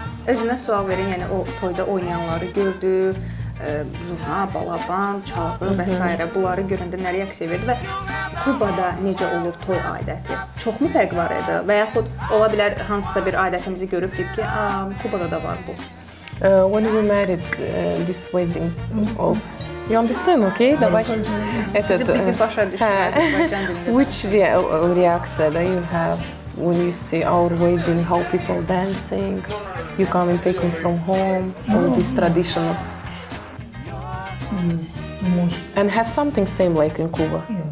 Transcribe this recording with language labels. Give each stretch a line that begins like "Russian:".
Azerbaijani: Özünə sual verin, yəni o toyda oynayanları gördü, zurna, balaban, çalğı və s. bunları görəndə nə reaksiya verdi və Kubada necə olur toy adəti? Çoxmu fərq var idi? Və yaxud ola bilər hansısa bir adətimizi görüb deyib ki, Kubada da var bu.
English: When we married this wedding, you understand, okay?
Russian: Давай.
Azerbaijani: Bizi başa düşdü Azərbaycan dilində.
English: Which reaction that you have when you see our wedding, how people dancing, you come and take me from home, all this traditional. Yes, too much. And have something same like in Cuba.